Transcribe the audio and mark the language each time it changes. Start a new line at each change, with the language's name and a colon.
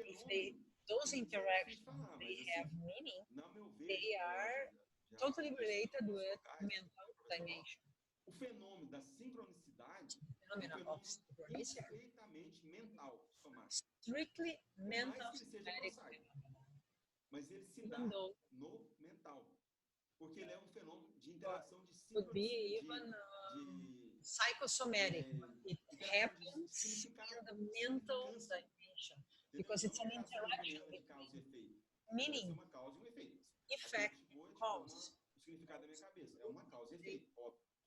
English: If those interactions they have meaning, they are totally related with mental dimension.
Portuguese: O fenômeno da sincronicidade
English: of synchronicity,
Portuguese: perfeitamente mental, somático.
English: Strictly mental somatic phenomenon.
Portuguese: Mas ele se dá no mental, porque ele é um fenômeno de interação de sincronicidade.
English: Could be even psychosomatic. It happens in the mental dimension because it's an interaction between meaning, effect, cause.
Portuguese: O significado da minha cabeça é uma causa e efeito, óbvio.